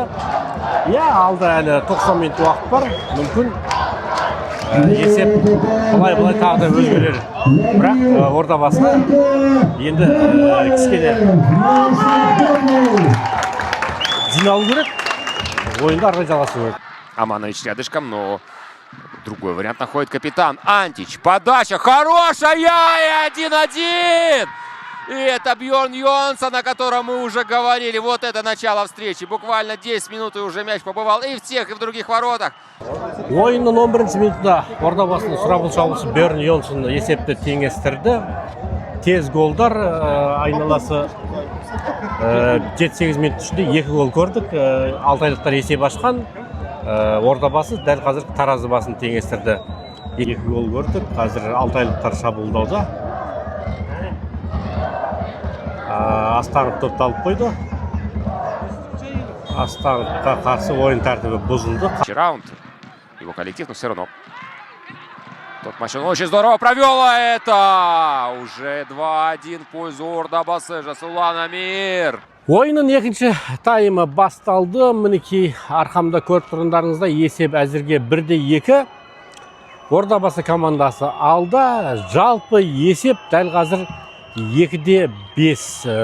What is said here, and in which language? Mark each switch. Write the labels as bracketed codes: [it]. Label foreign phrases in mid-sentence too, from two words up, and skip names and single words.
[kk] Алда әлі 90 минут уақыт бар. Мүмкін есеп бұлай тағы да өзгерер. Бірақ Ордабасы енді кішкене жиналу керек. Ойынды ары қарай жалғастыру керек. [ru] Аманович рядышком, но Другой вариант находит капитан Антич. Подача хорошая, и 1-1. И это Бьорн Йонсон, о котором мы уже говорили. Вот это начало встречи. Буквально 10 минут и уже мяч побывал и в тех, и в других воротах. [kk] Ойынның 11-ші минутында ордабасының сұрапыл шабуылшысы Бьорн Йонсон есепті теңестірді. Тез голдар, айналасы 7-8 минут ішінде 2 гол көрдік. Алтайлықтар есеп ашқан. Ордабасы дәл қазір Таразы басын теңестірді. 2 гол көрдік. Қазір Алтайлықтар шабуылдауда. Астағып топты алып қойды. Астағыпқа қарсы ойын тәртібі бұзылды. Раунд. [ru] Его коллектив, но все равно. Тот матч он очень здорово провел, а это уже 2-1 в пользу Ордабасы. [kk] Жасулан Амир. Ойынның екінші таймы басталды. Мінекей арқамда көріп тұрғандарыңызда есеп әзірге 1-2. Ордабасы командасы алда. Жалпы есеп дәл қазір 2-5.